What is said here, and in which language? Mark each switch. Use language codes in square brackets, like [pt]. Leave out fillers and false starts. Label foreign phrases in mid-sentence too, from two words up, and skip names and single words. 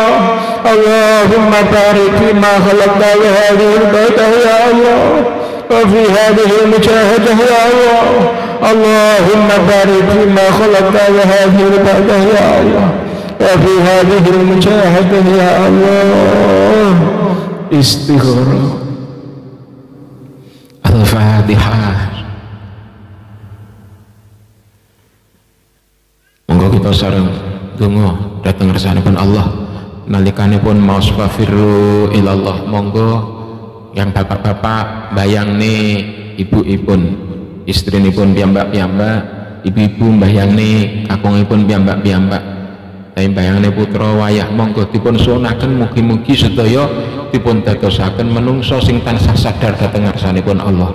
[ar] اللهم بارك فيما خلقت وهذه البلدة يا الله وفي هذه المجاهدة يا الله. اللهم بارك فيما خلقت وهذه البلدة يا الله وفي هذه المجاهدة يا الله. استغفر Al-Fatihah. [jv] Monggo kita sareng donga dhateng ngarsanipun Allah nalikanipun maos [ar] ففروا إلى الله. [jv] Monggo yang bapak-bapak bayangne ibu-ipun istrinipun piyambak-piyambak, ibu-ibu bayangne kakungipun piyambak-piyambak, tapi bayangne putra wayah monggo dipun suwunaken mugi-mugi sedaya dipun dadosaken menungso sing tansah sadar dhateng ngarsanipun Allah.